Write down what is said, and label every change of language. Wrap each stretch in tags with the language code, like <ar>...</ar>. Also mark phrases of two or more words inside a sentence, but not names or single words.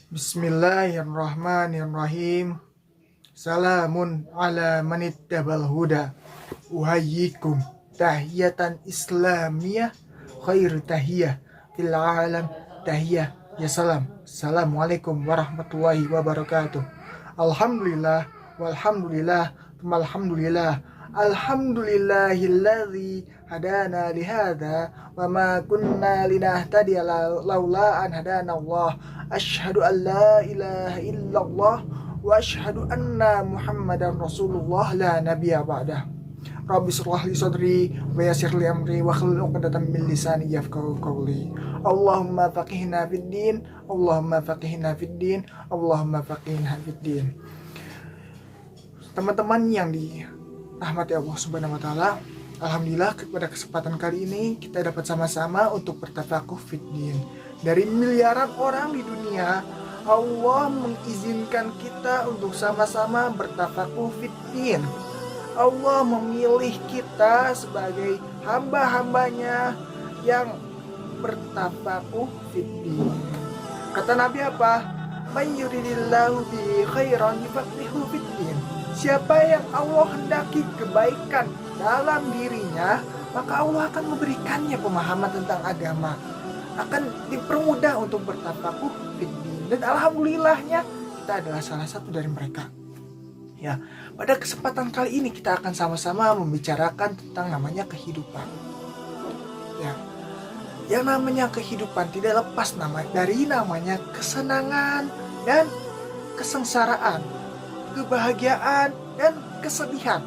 <ar>بسم الله الرحمن الرحيم. سلام على من اتبع الهدى. أحييكم تحية إسلامية خير تحية في العالم تحية يا سلام. السلام عليكم ورحمة الله وبركاته. الحمد لله والحمد لله الحمد لله. الحمد لله الذي هدانا لهذا وما كنا لنهتدي لولا أن هدانا الله. أشهد أن لا إله إلا الله وأشهد أن محمدا رسول الله لا نبي بعده. رب اشرح لي صدري ويسر لي أمري واحلل عقدة من لساني يفقهوا قولي. اللهم فقهنا في الدين، اللهم فقهنا في الدين، اللهم فقهنا في الدين.</ar> <id>Teman-teman yang dirahmati Allah</id> <ar>سبحانه وتعالى,</ar> <id>alhamdulillah pada kesempatan kali ini kita dapat sama-sama untuk bertafakuh</id> <ar>في الدين.</ar> <id>Dari miliaran orang di dunia, Allah mengizinkan kita untuk sama-sama bertafakuh</id> <ar>في الدين.</ar> <id>Allah memilih kita sebagai hamba-hambanya yang bertafakuh</id> <ar>في الدين.</ar> <id>Kata Nabi apa?</id> <ar>من يرد الله به خيرا يفقهه في الدين.</ar> <id>Siapa yang Allah hendaki kebaikan dalam dirinya, maka Allah akan memberikannya pemahaman tentang agama, akan dipermudah untuk bertafakuh</id> <ar>في الدين.</ar> <id>Dan alhamdulillahnya kita adalah salah satu dari mereka. Ya, pada kesempatan kali ini kita akan sama-sama membicarakan tentang namanya kehidupan. Ya, yang namanya kehidupan tidak lepas dari namanya kesenangan dan kesengsaraan, kebahagiaan dan kesedihan.</id>